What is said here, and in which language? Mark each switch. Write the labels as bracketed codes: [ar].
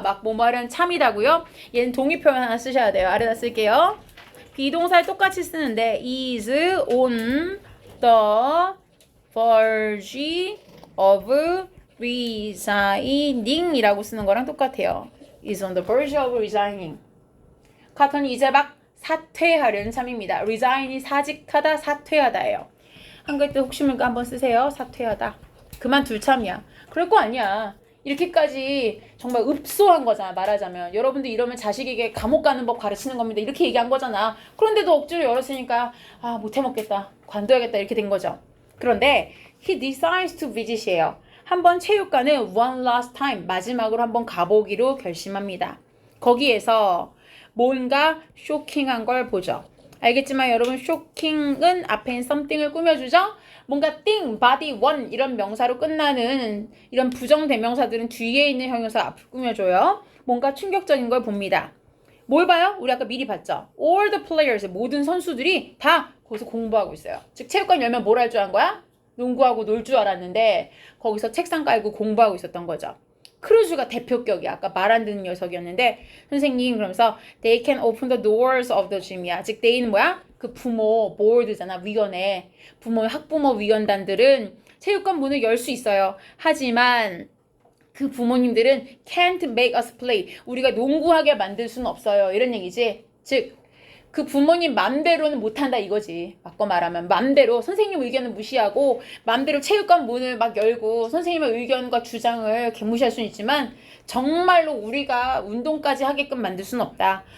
[ko] 막 뭐뭐 하려는 참이다고요. 얘는 동의 표현 하나 쓰셔야 돼요. 아래다 쓸게요. 비동사를 똑같이 쓰는데 [en] is on the verge of resigning [ko] 이라고 쓰는 거랑 똑같아요. [en] is on the verge of resigning. [ko] 카터는 이제 막 사퇴하려는 참입니다. resign이 사직하다, 사퇴하다예요. 한글 때 혹시 모르니까 한번 쓰세요. 사퇴하다. 그만둘 참이야. 그럴 거 아니야. 이렇게까지 정말 읍소한 거잖아, 말하자면. 여러분들 이러면 자식에게 감옥 가는 법 가르치는 겁니다. 이렇게 얘기한 거잖아. 그런데도 억지로 열었으니까 아, 못해 먹겠다, 관둬야겠다, 이렇게 된 거죠. 그런데 [en] he decides to visit이에요. [ko] 한번 체육관을 [en] one last time, [ko] 마지막으로 한번 가보기로 결심합니다. 거기에서 뭔가 쇼킹한 걸 보죠. 알겠지만 여러분, 쇼킹은 앞에 있는 something을 꾸며주죠. 뭔가 thing, body, one 이런 명사로 끝나는 이런 부정대명사들은 뒤에 있는 형용사 앞을 꾸며줘요. 뭔가 충격적인 걸 봅니다. 뭘 봐요? 우리 아까 미리 봤죠? [en] All the players, [ko] 모든 선수들이 다 거기서 공부하고 있어요. 즉 체육관 열면 뭘 할 줄 아는 거야? 농구하고 놀 줄 알았는데 거기서 책상 깔고 공부하고 있었던 거죠. 크루즈가 대표격이야. 아까 말 안 듣는 녀석이었는데 선생님 그러면서 [en] they can open the doors of the gym [ko] 이야. 즉 they는 뭐야? 그 부모, board잖아. 위원회. 부모, 학부모 위원단들은 체육관 문을 열 수 있어요. 하지만 그 부모님들은 [en] can't make us play. [ko] 우리가 농구하게 만들 수는 없어요. 이런 얘기지. 즉 그 부모님 맘대로는 못한다 이거지. 바꿔 말하면 맘대로 선생님 의견을 무시하고 맘대로 체육관 문을 막 열고 선생님의 의견과 주장을 개무시할 수는 있지만 정말로 우리가 운동까지 하게끔 만들 수는 없다.